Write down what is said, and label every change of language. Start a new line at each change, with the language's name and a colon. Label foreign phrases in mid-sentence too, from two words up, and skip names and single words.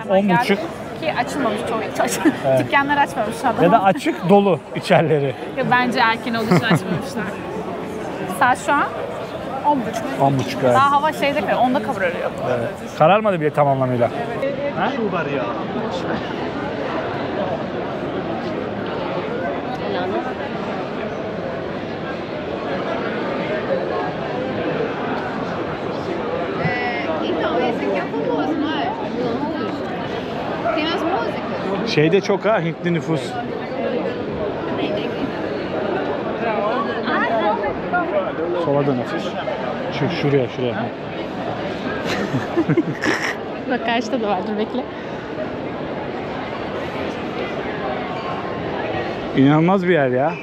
Turkish: hemen 10.30. geldik. Ki açılmamış çoğu. Dükkanlar açmamış adam. Ya da açık dolu içerileri. Bence erken olduğu için açmamışlar. Saat şu an 10.30. 10.30 evet. Daha hava şeyde kalıyor, 10'da kararıyor. Evet. Kararmadı bile tam anlamıyla. Ha?
Portuguese: Então, esse aqui é famoso, não é? Moulin Rouge. Tem as músicas.
Turkish: Şeyde çok ha, Hintli nüfus. Sola dön hafif. Şuraya. Bak karşıda da vardır, bekle. İnanılmaz bir yer ya.